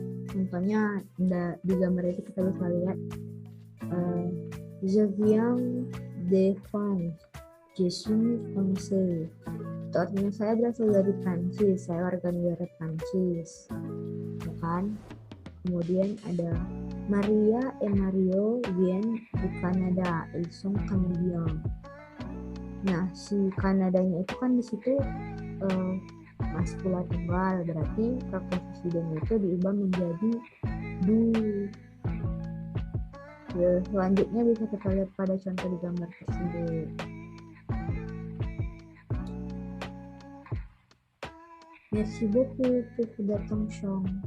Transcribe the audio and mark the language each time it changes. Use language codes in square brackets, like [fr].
[id] Contohnya di gambar itu kita bisa lihat [fr] Je viens de France, je suis français. [id] Itu artinya saya berasal dari Prancis, saya warga negara Prancis, ya kan? Kemudian ada [fr] Maria et Mario viennent du Canada, ils sont canadiens. [id] Nah, si Kanadanya itu kan di situ maskula tunggal, berarti preposisi dan itu diubah menjadi du. Selanjutnya bisa kita lihat pada contoh di gambar tersebut. [fr] Merci beaucoup pour votre attention.